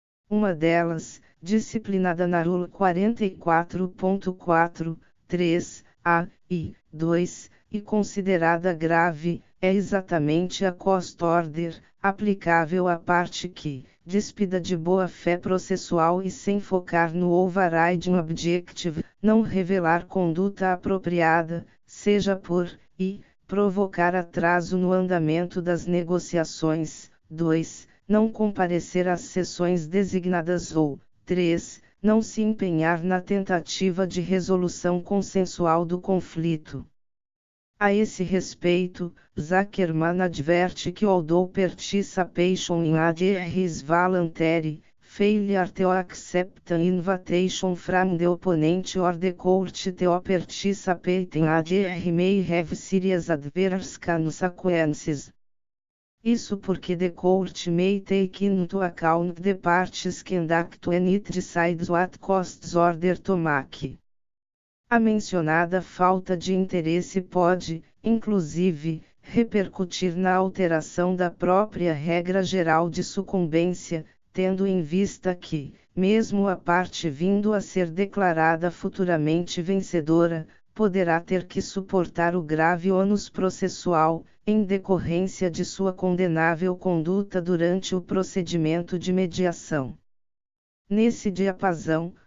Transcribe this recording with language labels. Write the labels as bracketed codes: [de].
[pt] Uma delas, disciplinada na Rule 44.4, 3, a e 2, e considerada grave, é exatamente a cost order, aplicável à parte que, despida de boa-fé processual e sem focar no overriding objective, não revelar conduta apropriada, seja por, e, provocar atraso no andamento das negociações, 2. Não comparecer às sessões designadas ou, 3. Não se empenhar na tentativa de resolução consensual do conflito. A esse respeito, Zuckerman adverte que [en] although participation in ADR is voluntary, failure to accept an invitation from the opponent or the court to participate in ADR may have serious adverse consequences. [pt] Isso porque [en] the court may take into account the parties' conduct when it decides what costs order to make. [pt] A mencionada falta de interesse pode, inclusive, repercutir na alteração da própria regra geral de sucumbência, tendo em vista que, mesmo a parte vindo a ser declarada futuramente vencedora, poderá ter que suportar o grave ônus processual, em decorrência de sua condenável conduta durante o procedimento de mediação. Nesse diapasão,